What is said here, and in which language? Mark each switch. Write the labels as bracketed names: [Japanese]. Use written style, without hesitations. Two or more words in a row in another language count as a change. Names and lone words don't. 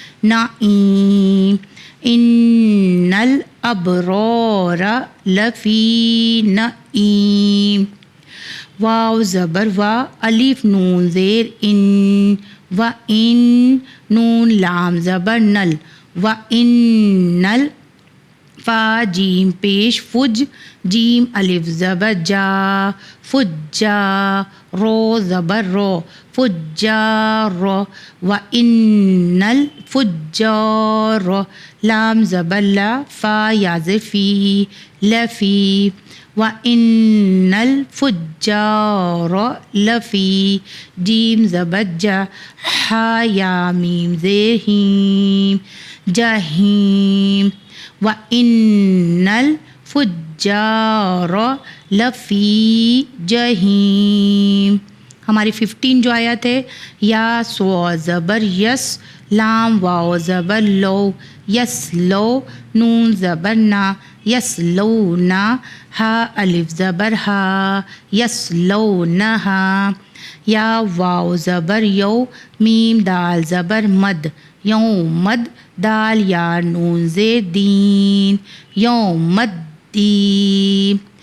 [Arabic] نعیم ان الابرار لفی نعیم [Urdu] واو زبر وا الف نون زیر ان و ان نون لام زبر نل و ان نل فا جیم پیش فج جیم الف زبر جا فجا رو زبر رو فجار و ان الفجار لام زبر لا فا یا فی لفی و ان الفجار لفی جیم زبر جا ہا یا میم زیر ہیم جہیم [Arabic] و ان الفجار لفی جہیم. [Urdu] ہماری 15 جو آیت ہے، یا سو زبر یس لام واو زبر لو یس لو نون زبر نا یس لو نا ہا الف زبر ہا یس لو نہا یا واو زبر یو میم دال زبر مد یوم مد دال یا نون زیر دین [Arabic] یوم الدین